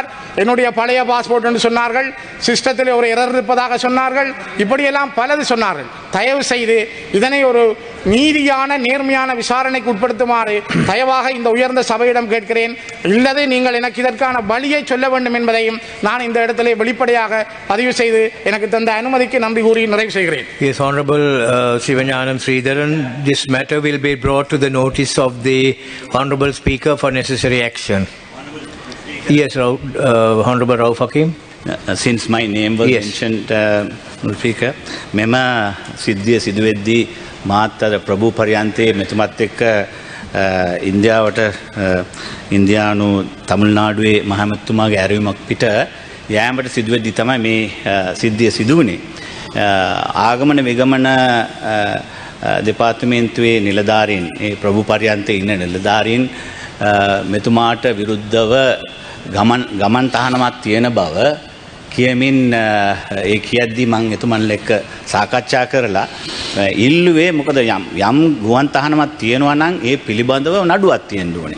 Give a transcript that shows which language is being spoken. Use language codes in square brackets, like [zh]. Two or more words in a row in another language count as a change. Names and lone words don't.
[ta] என்னுடைய பழைய பாஸ்போர்ட் என்று சொன்னார்கள், சிஸ்டத்தில் ஒரு எரர் இருப்பதாக சொன்னார்கள், இப்படியெல்லாம் பலது சொன்னார்கள். தயவு செய்து இதனை ஒரு நீதியான நேர்மையான விசாரணைக்கு உட்படுத்துமாறு தயவாக இந்த உயர்ந்த சபையிடம் கேட்கிறேன். இல்லது நீங்கள் எனக்கு இதற்கான வழியை சொல்ல வேண்டும் என்பதையும் நான் இந்த இடத்திலே வெளிப்படையாக பதிவு செய்து எனக்கு தந்த அனுமதிக்கு நன்றி கூறி நிறைவு செய்கிறேன். [en] Yes, Honorable Sivanyanam Sridharan, this matter will be brought to the notice of the Honorable Speaker for necessary action. Yes, Honorable Rauf Hakim. Since my name was mentioned, Speaker, [si] මේ සිද්ධිය සිදුවෙද්දී maattara Prabhu Pariyante මෙතුමත් එක්ක ඉන්දියාවට ඉන්දියානු තමිල්නාඩුවේ මහමැතිතුමාගේ ඇරයුමක් පිට යෑමට සිදුවෙද්දී තමයි මේ සිද්ධිය සිදු වුණේ. ආගමන විගමන දෙපාර්තමේන්තුවේ නිලධාරීන්, ඒ ප්‍රභු පරියන්තේ ඉන්න නිලධාරීන් මෙතුමාට විරුද්ධව ගමන් තහනමක් තියෙන බව කියමින් ඒ කියද්දී මම එතුමන්ලා එක්ක සාකච්ඡා කරලා ඉල්ලුවේ මොකද යම් ගුවන් තහනමක් තියෙනවා නම් ඒ පිළිබඳව නඩුවක් තියෙන්න ඕනේ.